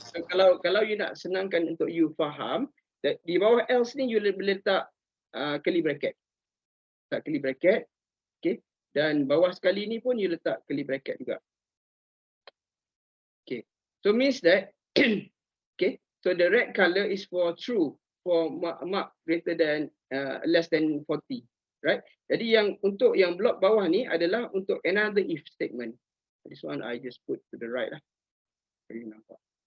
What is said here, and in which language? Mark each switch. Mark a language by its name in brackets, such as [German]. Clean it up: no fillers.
[Malay] So, kalau you nak senangkan untuk you faham, that di bawah else ni you boleh letak curly bracket. Letak curly bracket. Okay. Dan bawah sekali ni pun you letak curly bracket juga. [English] Okay. So means that okay. So the red color is for true, for mark greater than less than 40, right? [Malay] Jadi yang untuk yang blok bawah ni adalah untuk [English] another if statement. This one I just put to the right lah. [Malay] Jadi nampak.